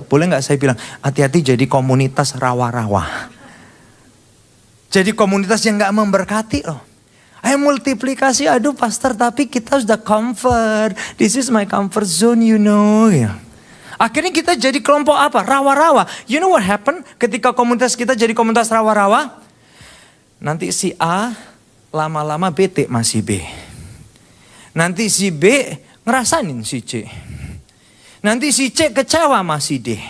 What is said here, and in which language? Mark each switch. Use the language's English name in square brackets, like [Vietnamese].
[Indonesian] Boleh gak saya bilang, hati-hati jadi komunitas rawa-rawa. Jadi komunitas yang gak memberkati loh. Ayo multiplikasi, aduh pastor tapi kita sudah comfort. [English] This is my comfort zone you know. [Indonesian] Ya. Akhirnya kita jadi kelompok apa? Rawa-rawa. [English] You know what happened [Indonesian] ketika komunitas kita jadi komunitas rawa-rawa? Nanti si A lama-lama bete masih B. Nanti si B ngerasain si C. Nanti si C kecewa masih D.